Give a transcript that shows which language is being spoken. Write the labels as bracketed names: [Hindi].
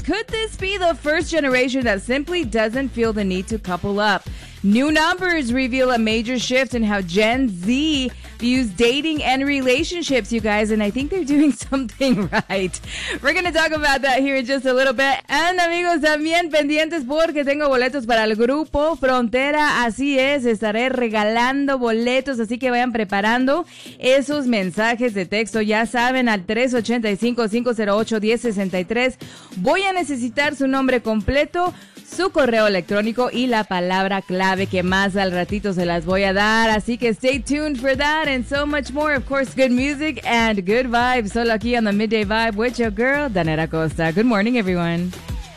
[English] Could this be the first generation that simply doesn't feel the need to couple up? New numbers reveal a major shift in how Gen Z views dating and relationships, you guys, and I think they're doing something right. We're going to talk about that here in just a little bit. [Spanish] And amigos, también pendientes porque tengo boletos para el grupo Frontera. Así es, estaré regalando boletos, así que vayan preparando esos mensajes de texto. Ya saben, al 385-508-1063. Voy a necesitar su nombre completo, su correo electrónico y la palabra clave que más al ratito se las voy a dar. Así que [English] stay tuned for that and so much more. Of course, good music and good vibes. [Spanish] Solo aquí [English] on the Midday Vibe with your girl, Daneta Costa. Good morning, everyone.